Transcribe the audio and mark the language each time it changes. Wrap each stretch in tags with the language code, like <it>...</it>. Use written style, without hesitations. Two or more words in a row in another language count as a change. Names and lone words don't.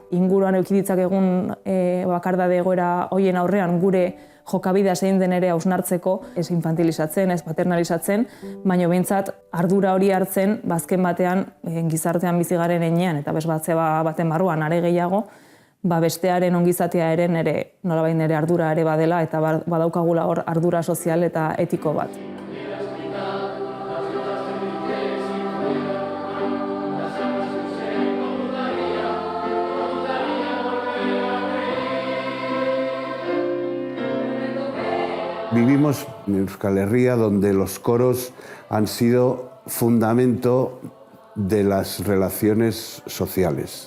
<eu>Inguruan eduki ditzakegun bakardade egoera horien aurrean gure jokabidea zein den ere hausnartzeko, ez infantilizatzen, ez paternalizatzen, baina behintzat ardura hori hartzen, bazken batean gizartean bizi garen heinean, eta bezbatzea baten barruan are gehiago, bestearen ongizatea ere nolabait nire ardura ere badela eta badaukagula hor ardura sozial eta etiko bat.</eu> <es>Vivimos en Euskal Herria donde los coros han sido fundamento de las relaciones sociales.</es>